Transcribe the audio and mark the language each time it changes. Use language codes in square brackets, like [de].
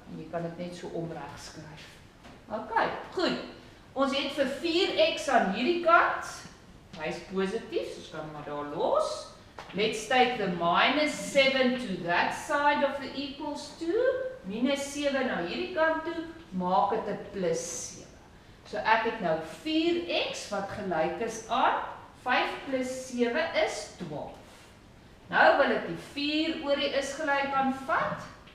[af] En jy kan dit net so omreg skryf. Okay, goed. Ons het vir 4x aan hierdie kant. Hy is positief, so ons kan maar daar los. [en] Let's take the minus 7 to that side of the equals to. [af] Minus 7 na hierdie kant toe, maak dit 'n plus 7. So ek het nou 4x wat gelyk is aan 5 plus 7 is 12. Nou wil ek die 4 oor die is gelyk aan vat.